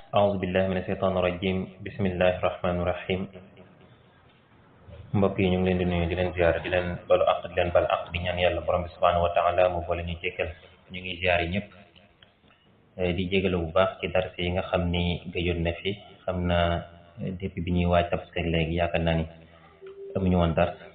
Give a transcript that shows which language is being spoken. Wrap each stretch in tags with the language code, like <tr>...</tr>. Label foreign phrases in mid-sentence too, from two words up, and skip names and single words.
<ar>أعوذ بالله من الشيطان الرجيم بسم الله الرحمن الرحيم</ar> <wo>mbokk yi ñu ngi leen di nuyu di leen ziar di leen balu àq di leen bal àq di ñaan yàlla borom bi</wo> <ar>سبحانه وتعالى</ar> <wo>mu boole ñu jéggal ñu ngi ziar yi ñëpp di jégalu bu baax ci dars yi nga xam ni gëjoon na fi xam naa depuis bi ñuy waaj Tabaski léegi yaakaar naa ni amuñu woon dars</wo>